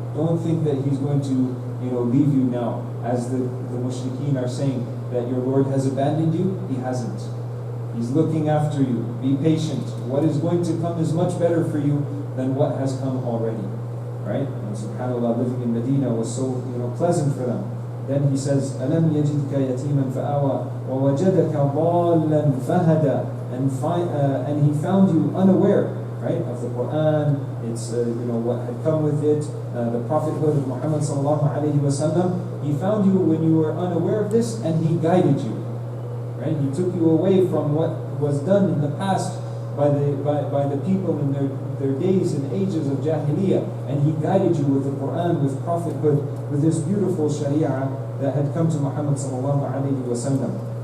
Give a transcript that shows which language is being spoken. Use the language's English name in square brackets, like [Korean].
[English] Don't think that He's going to leave you now, as the mushrikeen are saying, that your Lord has abandoned you. He hasn't. He's looking after you. Be patient. What is going to come is much better for you than what has come already. Right? And subhanAllah, living in Medina was so pleasant for them. Then He says, [Arabic] أَلَمْ يَجِدْكَ يَتِيمًا فَآوَى وَوَجَدَكَ ضَالًّا فَهَدَى. [English] And He found you unaware, right, of the Quran. It's what had come with it, the prophethood of Muhammad sallallahu alaihi wasallam. He found you when you were unaware of this, and He guided you. Right? He took you away from what was done in the past by the people in their days and ages of Jahiliyyah, and He guided you with the Quran, with prophethood, with this beautiful Sharia that had come to Muhammad sallallahu alaihi wasallam.